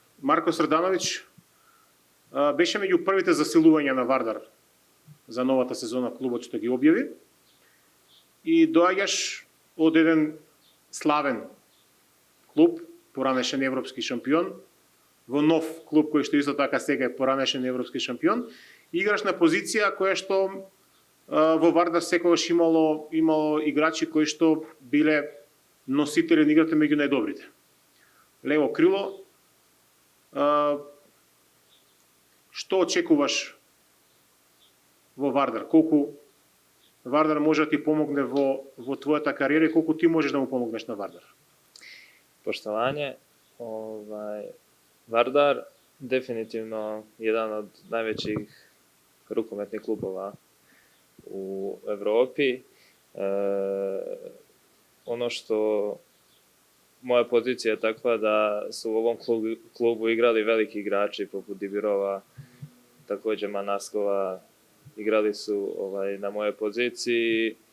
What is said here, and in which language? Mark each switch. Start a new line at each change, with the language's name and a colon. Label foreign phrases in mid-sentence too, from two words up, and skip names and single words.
Macedonian: Марко Средановиќ беше меѓу првите засилувања на Вардар за новата сезона клубот што ги објави и доаѓаш од еден славен клуб, поранешен европски шампион, во нов клуб кој што исто така сега е поранешен европски шампион, играш на позиција која што во Вардар секогаш имало играчи кои што биле носители на играта меѓу најдобрите. Лево крило, што очекуваш во Вардар? Колку Вардар може да ти помогне во твојата кариера и колку ти можеш да му помогнеш на Вардар?
Serbian: Poštovanje. Vardar definitivno jedan od najvećih rukometnih klubova u Evropi. Ono što moja pozicija je takva da su u ovom klubu igrali veliki igrači poput Dibirova, takođe Manaskova, igrali su na mojoj poziciji.